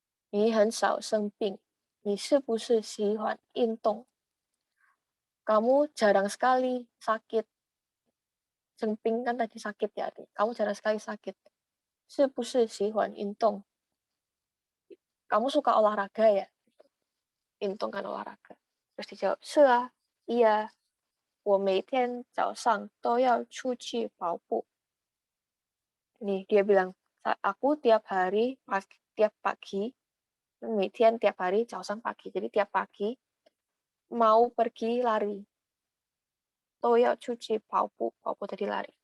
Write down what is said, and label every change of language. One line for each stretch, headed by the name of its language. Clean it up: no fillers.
Chinese: 你很少生病，你是不是喜欢运动?
Indonesian: Kamu jarang sekali sakit. Semping kan tadi sakit ya. Kamu jarang sekali sakit.
Chinese: 是不是喜欢运动?
Indonesian: Kamu suka olahraga ya? Untung kan olahraga. Terus dijawab,
Chinese: 是啊,
Indonesian: iya.
Chinese: 我每天早上都要出去跑步.
Indonesian: Nih, dia bilang, aku tiap pagi,
Chinese: 每天
Indonesian: tiap hari,
Chinese: 早上
Indonesian: pagi. Jadi tiap pagi mau pergi lari.
Chinese: 都要出去跑步, 跑步
Indonesian: tadi lari.